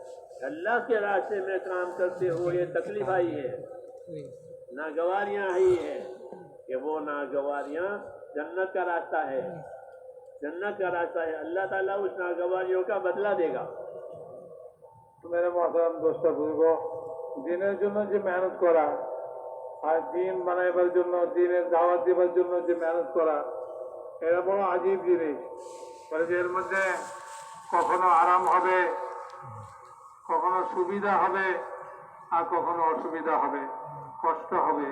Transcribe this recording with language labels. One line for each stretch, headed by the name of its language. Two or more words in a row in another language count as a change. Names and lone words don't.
Urdu: اللہ کے راستے میں کام کرتے ہوئے یہ تکلیف آئی ہے, ناگواریاں آئی ہے, کہ وہ ناگواریاں جنت کا راستہ ہے, جنت کا راستہ ہے. اللہ تعالیٰ اس ناگواریوں کا بدلہ دے گا. میرے محترم دوست بزرگوں,
Bangla: দিনের জন্য যে মেহনত করা আর দিন বানাইবার জন্য, দিনের দাওয়াত দেবার জন্য যে মেহনত করা, এটা বড় আজীব জিনিস. বলে যে এর মধ্যে কখনো আরাম হবে, কখনো সুবিধা হবে, আর কখনো অসুবিধা হবে, কষ্ট হবে.